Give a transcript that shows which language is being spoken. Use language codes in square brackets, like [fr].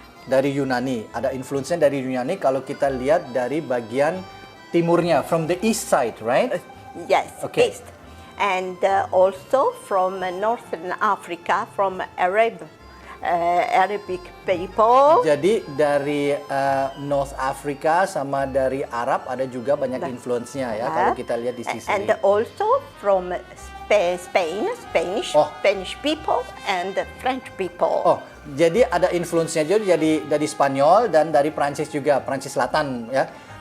[id] Dari Yunani, ada influence-nya dari Yunani kalau kita lihat dari bagian timurnya, [en] from the east side, right? Yes, Okay. East. And also from Northern Africa, from Arabic people. [id] Jadi dari North Africa sama dari Arab ada juga banyak influence-nya ya kalau kita lihat di Sicily. [en] And also from Spanish people and French people. [id] Oh, jadi ada influence-nya juga dari Spanyol dan dari Prancis juga, Prancis Selatan ya.